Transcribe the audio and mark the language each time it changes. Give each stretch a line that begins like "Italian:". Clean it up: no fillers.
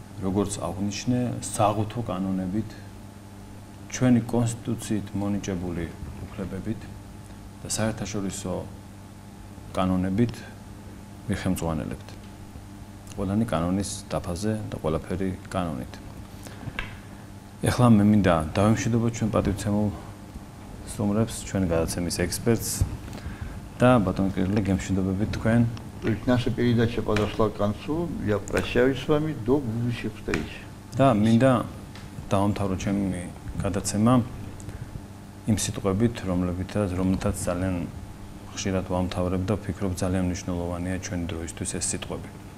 Georgian: როგორც აღნიშნე, საღვთო კანონებით, ჩვენი კონსტიტუციით მონიჭებული უფლებებით და საერთაშორისო კანონებით მიხელმძღვანელებთ. ყველანი კანონის დაფაზე და ყველაფერი კანონით. ეხლა მე მინდა დავემშვიდობო ჩვენ პატივცემულ სტუმრებს, ჩვენ გადაცემის ექსპერტს და ბატონ კირილე გემშვიდობებით თქვენ.
Russian: Наша передача подошла к концу. Я прощаюсь с вами до будущих встреч.
Georgian: და მინდა დავამთავრო ჩემი გადაცემა იმ სიტყვებით, რომლითაც ძალიან ხშირად ვამთავრებ და ვფიქრობ ძალიან მნიშვნელოვანია ჩვენი დროისთვის ეს სიტყვები.